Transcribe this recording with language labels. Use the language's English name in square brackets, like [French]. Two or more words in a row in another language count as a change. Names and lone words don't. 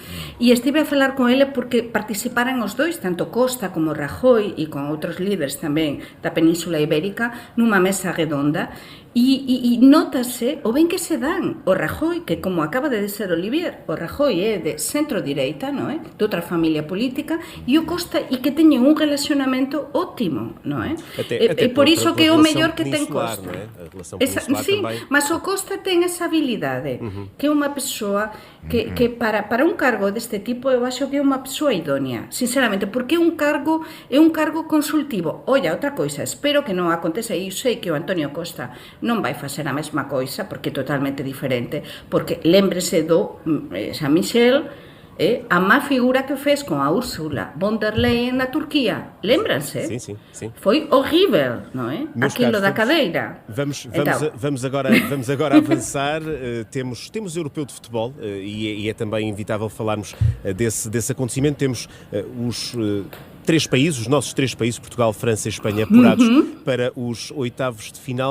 [Portuguese] E estive a falar com ele porque participaram os dois, tanto Costa como Rajoy, e com outros líderes também da Península Ibérica, numa mesa redonda. [Galician] E nota-se o bem que se dan. [Portuguese] O Rajoy, que como acaba de dizer Olivier, o Rajoy é de centro-direita, não é? De outra família política, e o Costa, [Galician] e que teñen un relacionamento ótimo, non é? Até por iso que é o mellor que ten Costa. [Portuguese] Não é? A relação peninsular [Galician] sí, [Portuguese] também. [Galician] mas o Costa ten esa habilidade, que é unha persoa que para un cargo deste tipo eu acho que é unha persoa idónea, sinceramente, porque é un cargo consultivo. Olla, outra coisa, espero que non acontece, e eu sei que o Antonio Costa non vai facer a mesma coisa, porque é totalmente diferente, porque lembrese do San Michel, a má figura que fez con a Ursula von der Leyen na Turquía, lembranse? [Portuguese] Sim. [Galician] Foi horrível, non é? Aquilo da cadeira. [Portuguese] Vamos agora avançar. Temos europeu de futebol e é também inevitável falarmos desse acontecimento. Temos os nossos três países, Portugal, França e Espanha, apurados para os oitavos de final.